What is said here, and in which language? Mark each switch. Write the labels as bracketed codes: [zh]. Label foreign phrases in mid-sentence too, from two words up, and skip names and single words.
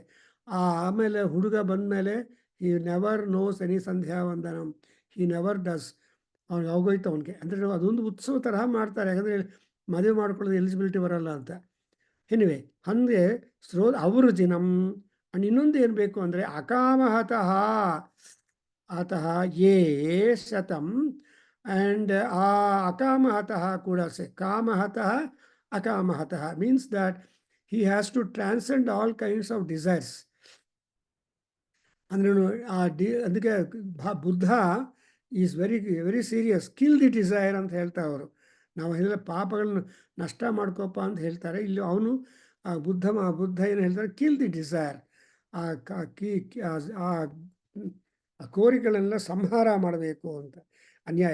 [kn] ಆಮೇಲೆ ಹುಡುಗ ಬಂದಮೇಲೆ [en] he never knows any ಸಂಧ್ಯಾವಂದನಂ, he never does. [kn] ಅವ್ನಿಗೆ ಹೋಗೋಯ್ತು ಅವನಿಗೆ. ಅಂದರೆ ಅದೊಂದು ಉತ್ಸವ ತರಹ ಮಾಡ್ತಾರೆ, ಯಾಕಂದರೆ ಮದುವೆ ಮಾಡ್ಕೊಳ್ಳೋದು ಎಲಿಜಿಬಿಲಿಟಿ ಬರಲ್ಲ ಅಂತ. ಎನಿವೆ, ಹಂಗೆ ಅವೃಜಿನಂ. ಅಂಡ್ ಇನ್ನೊಂದು ಏನು ಬೇಕು ಅಂದರೆ [sa] ಅಕಾಮಹತಃ ಅತಃ ಯೇ ಶತಂ. [en] ಆ್ಯಂಡ್ ಆ ಅಕಾಮಹತಃ ಕೂಡ [sa] ಕಾಮಹತಃ ಅಕಾಮಹತಃ [en] means that he has to transcend all kinds of desires. [kn] ಅಂದ್ರೆ ಅದಕ್ಕೆ [en] Buddha is very serious. kill the desire [kn] ಅಂತ ಹೇಳ್ತಾ ಅವರು. ನಾವು ಎಲ್ಲ ಪಾಪಗಳನ್ನು ನಷ್ಟ ಮಾಡ್ಕೋಪ ಅಂತ ಹೇಳ್ತಾರೆ. ಇಲ್ಲಿ ಅವನು ಬುದ್ಧ ಏನು ಹೇಳ್ತಾರೆ, [en] kill the desire. [kn] ಆ ಕೋರಿಕೆಗಳೆಲ್ಲ ಸಂಹಾರ ಮಾಡಬೇಕು ಅಂತ, ಅನ್ಯಾಯ.